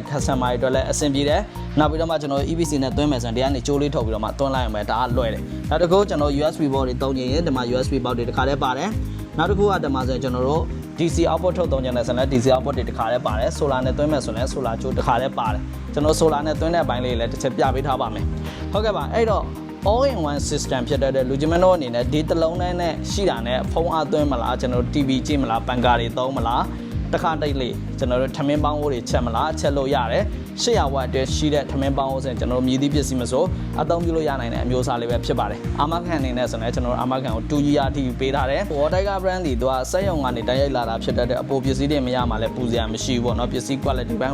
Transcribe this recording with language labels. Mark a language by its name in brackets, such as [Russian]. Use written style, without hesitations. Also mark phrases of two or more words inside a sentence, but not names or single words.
[Burmese] customer တွေအတွက်လည်းအဆင်ပြေတယ်နောက်ပြီးတော့မှကျွန်တော် EPC နဲ့သွင်းမယ်ဆိုရင်ဒီကနေကြိုးလေးထုတ်ပြီးတော့မှသွင်းလိုက်ရမယ်ဒါကလွယ်တယ်နောက်တစ်ခုကျွန်တော် [English] USB board [Burmese] တွေသုံးခြင်းရင်ဒီမှာ [English] USB board [Burmese] တွေတစ်ခါတည်းပါတယ်နောက်တစ်ခုကဒီ မှာဆိုရင်ကျွန်တော်တို့ [English] DC output [Burmese] ထုတ်သုံးခြင်းနဲ့ဆိုရင် [English] DC output [Burmese] တွေတစ်ခါတည်းပါတယ် solar နဲ့သွင်းမယ်ဆိုရင် solar ကြိုးတစ်ခါတည်းပါတယ်ကျွန်တော် solar နဲ့သွင်းတဲ့အပိုင်းလေး လည်းတစ်ချက်ပြပေးထားပါမယ်ဟုတ်ကဲ့ပါအဲ့တော့ [English] all in one system [Burmese] ဖြစ်တဲ့လူချင်းမတို့အနေနဲ့ဒီတစ်လုံးနဲ့ရှိတာနဲ့ဖုန်းအားသွင်းမလားကျွန်တော်တို့ TV ကြည့်မလားပန်ကာတွေသုံးမလားတခါတိတ်လေးကျွန်တော်တို့ထမင်းပေါင်းအိုးတွေချက်မလားချက်လို့ရတယ်800 watt အတွက်ရှိတဲ့ထမင်းပေါင်းအိုးဆိုရင်ကျွန်တော်တို့မြည်သည့်ပစ္စည်းမဆိုအသုံးပြုလို့ရနိုင်တဲ့အမျိုးအစားလေးပဲဖြစ်ပါတယ်အာမခံအနေနဲ့ဆိုရင်ကျွန်တော်တို့အာမခံကို2 year အထိပေးထားတယ် [English] water brand [Burmese] ဒီသူကစက်ရုံကနေတိုက်ရိုက်လာတာဖြစ်တဲ့အပိုပစ္စည်းတွေမရမှလည်းပူစရာမရှိဘူးပေါ့နော်ပစ္စည်း quality ဘန်း